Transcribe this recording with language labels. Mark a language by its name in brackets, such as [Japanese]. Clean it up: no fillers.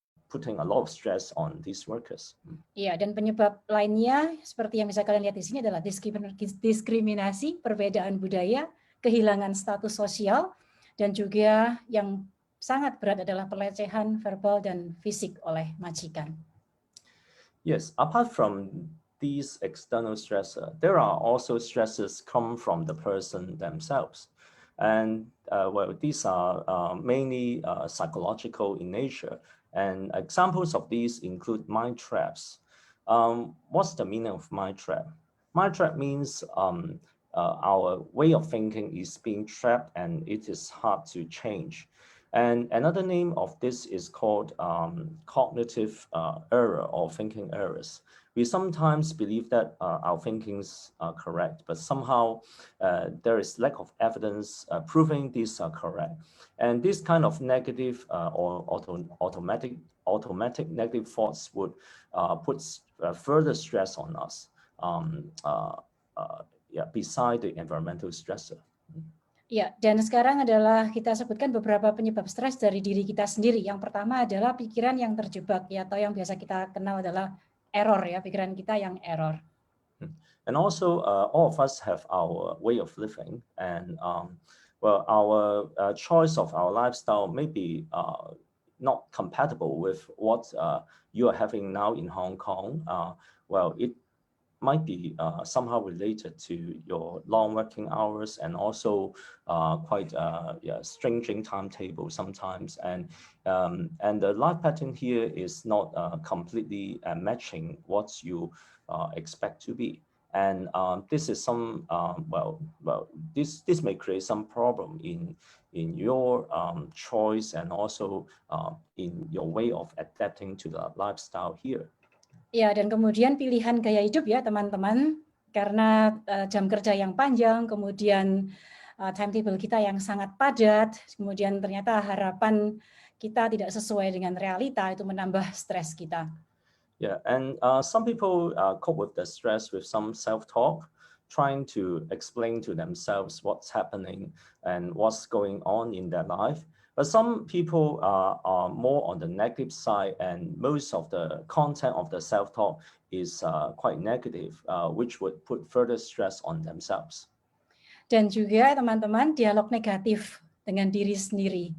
[English] putting a lot of stress on these workers. [Indonesian] Iya, dan penyebab lainnya seperti yang bisa kalian lihat di sini adalah diskriminasi, perbedaan budaya, kehilangan status sosial, dan juga yang sangat berat adalah pelecehan verbal dan fisik oleh majikan. [English] Yes, apart from these external stressors, there are also stresses come from the person themselves. And well, these are mainly psychological in nature. And examples of these include mind traps. What's the meaning of mind trap? Mind trap means our way of thinking is being trapped and it is hard to change. And another name of this is called cognitive error or thinking errors. We sometimes believe that our thinkings are correct, but somehow there is lack of evidence proving these are correct. And this kind of negative or automatic negative thoughts would put further stress on us beside the environmental stressor. [Indonesian] Ya, dan sekarang adalah kita sebutkan beberapa penyebab stres dari diri kita sendiri. Yang pertama adalah pikiran yang terjebak, ya, atau yang biasa kita kenal adalah error, ya, pikiran kita yang error. [English] And also, all of us have our way of living, and well, our choice of our lifestyle may be not compatible with what you are having now in Hong Kong. Well, it might be somehow related to your long working hours and also quite stringent timetable sometimes, and the life pattern here is not completely matching what you expect to be. And this is some this may create some problem in your choice and also in your way of adapting to the lifestyle here. [Indonesian] Ya, dan kemudian pilihan gaya hidup, ya teman-teman, karena jam kerja yang panjang, kemudian timetable kita yang sangat padat, kemudian ternyata harapan kita tidak sesuai dengan realita, itu menambah stres kita. [English] Yeah, and some people cope with the stress with some self-talk, trying to explain to themselves what's happening and what's going on in their life. But some people are more on the negative side, and most of the content of the self-talk is quite negative, which would put further stress on themselves. [Indonesian] Dan juga teman-teman, dialog negatif dengan diri sendiri.